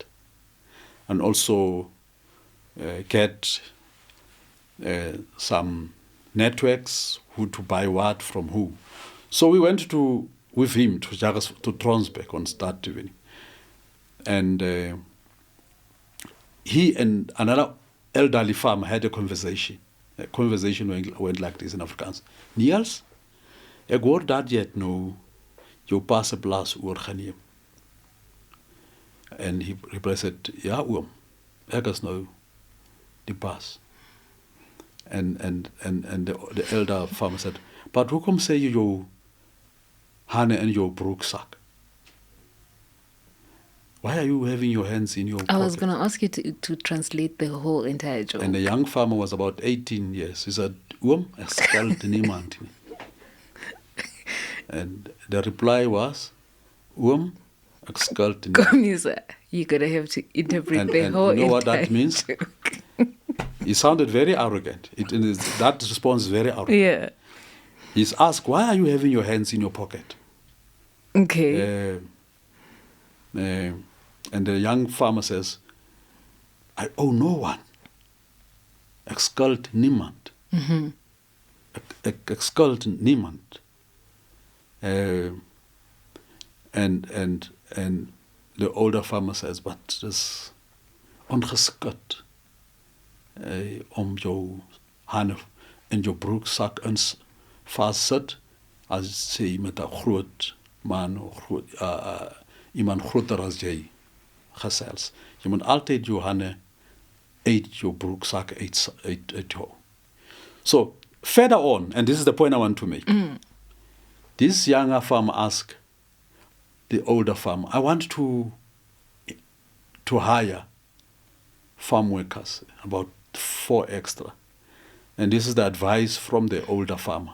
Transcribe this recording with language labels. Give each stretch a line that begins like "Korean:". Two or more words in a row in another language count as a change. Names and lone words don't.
English: And also get some networks, who to buy what from who. So we went with him to Tronsbeck on that evening. And he and another elderly farmer had a conversation. The conversation went like this in Afrikaans.
Afrikaans: Niels, ek hoor dat jy het nou jou pa se plaas oorgeneem.
English: And he said,
Afrikaans: ja oom, ek is nou die baas.
English: And the elder farmer said, but
Afrikaans: hoekom sê jy jou hande in jou broeksak?
English: Why are you having your hands in your pocket? I was going to ask you to translate the whole entire joke. And the young farmer was about 18 years. He said,
Afrikaans: oom, ek skuld niemand nie.
English: And the reply was,
Afrikaans: oom, ek skuld niemand.
English: Komisa, you're going to have to interpret the whole entire joke. And you know what that means? He sounded very arrogant. That response is very arrogant. Yeah. He's asked, why are you having your hands in your pocket? Okay. And the young farmer says, I owe no one.
Afrikaans: Ek skuld niemand. Ek skuld niemand.
English: And the older farmer says, but
Afrikaans: dis ongeskik om jou hande in jou broeksak in vassit as jy met 'n groot man of iemand groter as jy gesels. Jy moet altyd jou hande uit jou broeksak uit hou.
English: So, further on, and this is the point I want to make. This younger farmer asked the older farmer, I want to hire farm workers, about 4 extra. And this is the advice from the older farmer.